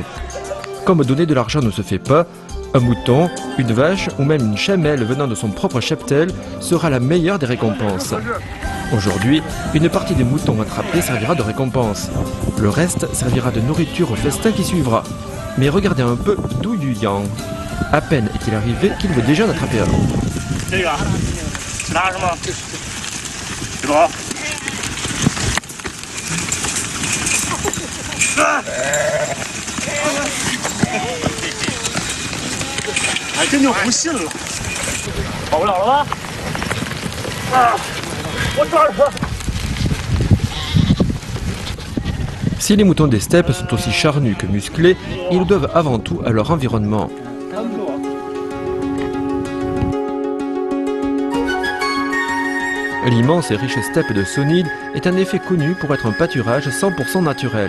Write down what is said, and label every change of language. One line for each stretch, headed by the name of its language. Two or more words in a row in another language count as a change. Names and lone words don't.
French: Comme donner de l'argent ne se fait pas, un mouton, une vache ou même une chamelle venant de son propre cheptel sera la meilleure des récompenses. Aujourd'hui, une partie des moutons attrapés servira de récompense. Le reste servira de nourriture au festin qui suivra. Mais regardez un peu Du Yuyang. À peine est-il arrivé qu'il veut déjà en attraper un.
Chinese: 还真就不信了，跑不了了吧？我抓着他。
French: Si les moutons des steppes sont aussi charnus que musclés, ils doivent avant tout à leur environnement. L'immense et riche steppe de Sonid est en effet connue pour être un pâturage 100% naturel.